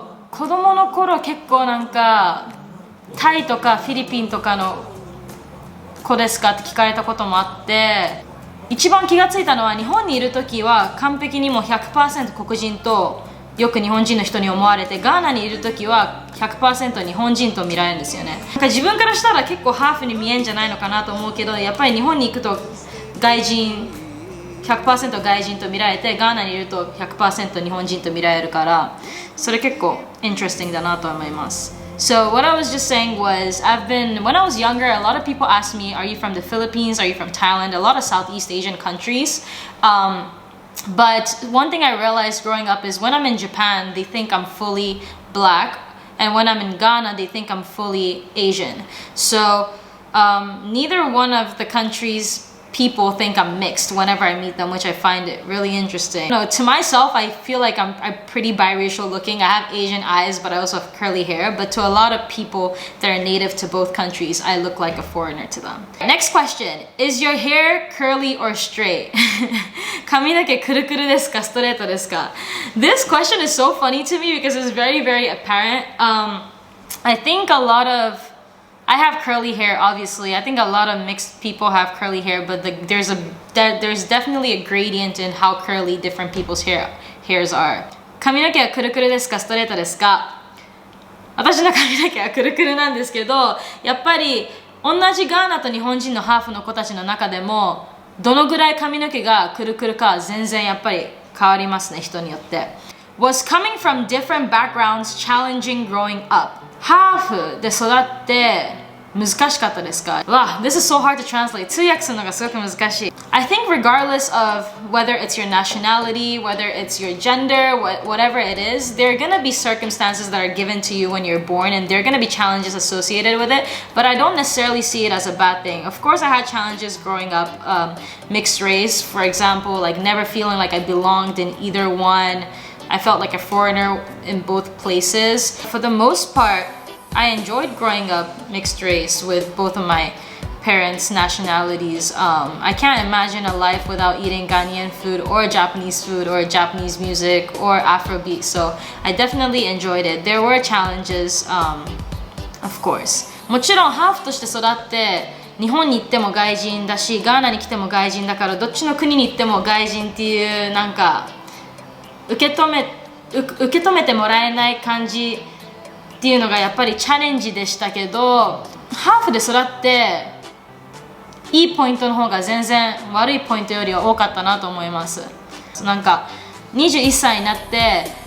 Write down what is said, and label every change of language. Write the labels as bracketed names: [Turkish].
[Japanese] 子供の頃結構なんかタイとかフィリピンとかの子ですかって聞かれたこともあって、一番気がついたのは日本にいる時は完璧にもう 100% 黒人とよく日本人の人に思われて、ガーナにいる時は 100% 日本人と見られるんですよね。なんか自分からしたら結構ハーフに見えんじゃないのかなと思うけど、やっぱり日本に行くと外人 100% 外人と見られて、ガーナにいると 100% 日本人と見られるから、それ結構 interesting だなと思います。 [English] So what I was just saying was, when I was younger, a lot of people asked me, are you from the Philippines? Are you from Thailand? A lot of Southeast Asian countries. But one thing I realized growing up is when I'm in Japan, they think I'm fully black. And when I'm in Ghana, they think I'm fully Asian. So neither one of the countries people think I'm mixed whenever I meet them, which I find it really interesting. To myself, I feel like I'm pretty biracial looking. I have Asian eyes, but I also have curly hair. But to a lot of people that are native to both countries, I look like a foreigner to them. Next question. Is your hair curly or straight? [Japanese] 髪の毛くるくるですか？ストレートですか？ [English] This question is so funny to me because it's very, very apparent. I think I have curly hair, obviously. I think a lot of mixed people have curly hair, but there's definitely a gradient in how curly different people's hairs are. [Japanese] 髪の毛はくるくるですか？ストレートですか？私の髪の毛はくるくるなんですけど、やっぱり同じガーナと日本人のハーフの子たちの中でも、どのぐらい髪の毛がくるくるか全然やっぱり変わりますね、人によって。 [English] Was coming from different backgrounds challenging growing up? [Japanese] ハーフで育って難しかったですか？ [English] Wow, this is so hard to translate. [Japanese] 通訳するのがすごく難しい。 [English] I think regardless of whether it's your nationality, whether it's your gender, whatever it is, there are going to be circumstances that are given to you when you're born, and there are going to be challenges associated with it, but I don't necessarily see it as a bad thing. Of course, I had challenges growing up, mixed race, for example, like never feeling like I belonged in either one. I felt like a foreigner in both places. For the most part, I enjoyed growing up mixed race with both of my parents' nationalities. I can't imagine a life without eating Ghanaian food or Japanese music or Afrobeat. So I definitely enjoyed it. There were challenges, of course. [Japanese] もちろんハーフとして育って日本に行っても外人だし、ガーナに来ても外人だから、どっちの国に行っても外人っていうなんか受け止めてもらえない感じっていうのがやっぱりチャレンジでしたけど、ハーフで育っていいポイントの方が全然悪いポイントよりは多かったなと思います。なんか21歳になって